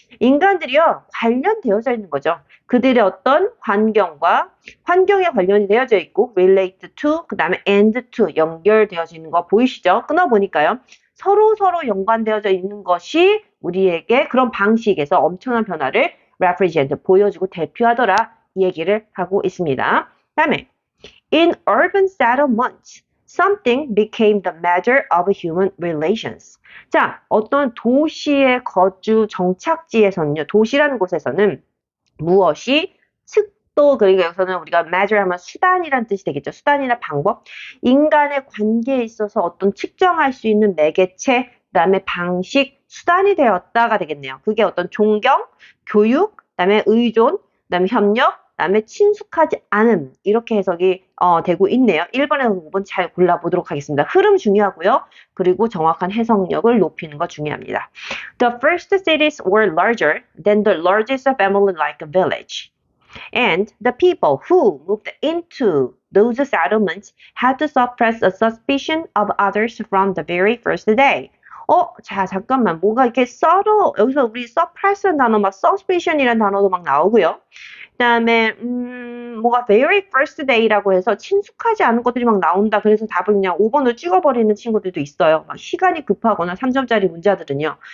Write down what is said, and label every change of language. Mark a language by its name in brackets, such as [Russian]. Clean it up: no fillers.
[Korean] 인간들이요, 관련되어져 있는 거죠. 그들의 어떤 환경에 관련이 되어져 있고, relate to, 그 다음에 and to, 연결되어져 있는 거 보이시죠? 끊어보니까요. 서로 연관되어져 있는 것이 우리에게 그런 방식에서 엄청난 변화를 represent, 보여주고 대표하더라, 이 얘기를 하고 있습니다. [English] 다음에 in urban settlements, something became the measure of human relations. [Korean] 자, 어떤 도시의 거주 정착지에서는요, 도시라는 곳에서는 무엇이 측도, 그러니까 여기서는 우리가 measure 하면 수단이란 뜻이 되겠죠. 수단이나 방법. 인간의 관계에 있어서 어떤 측정할 수 있는 매개체, 그다음에 방식, 수단이 되었다가 되겠네요. 그게 어떤 존경, 교육, 그다음에 의존, 그다음에 협력, 그다음에 친숙하지 않음, 이렇게 해석이 되고 있네요. 1번에서 5번 잘 골라보도록 하겠습니다. 흐름 중요하고요. 그리고 정확한 해석력을 높이는 거 중요합니다. [English] The first cities were larger than the largest family like a village. And the people who moved into those settlements had to suppress a suspicion of others from the very first day. [Korean] 자, 잠깐만. 뭔가 이렇게 여기서 우리 suppress라는 단어, 막 suspicion이라는 단어도 막 나오고요. 그 다음에, 뭐가 very first day라고 해서 친숙하지 않은 것들이 막 나온다. 그래서 답을 그냥 5번으로 찍어버리는 친구들도 있어요. 막 시간이 급하거나 3점짜리 문제들은요.